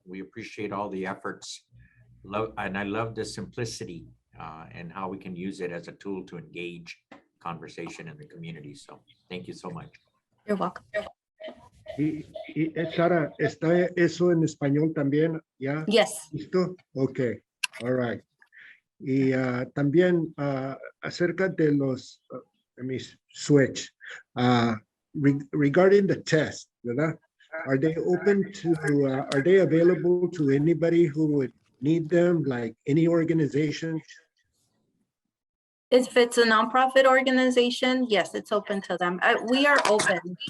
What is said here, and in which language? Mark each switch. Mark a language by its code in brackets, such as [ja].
[en] We appreciate all the efforts. And I love the simplicity and how we can use it as a tool to engage conversation in the community. So thank you so much. You're welcome. [es] Y Sara, ¿está eso en español también? ¿Ya? [en] Yes. [es] ¿Listo? [en] Okay. All right. [es] Y también acerca de los, [en] let me switch. Regarding the test, [es] ¿verdad? [en] Are they open to, are they available to anybody who would need them, like any organization? If it's a nonprofit organization, yes, it's open to them. We are open.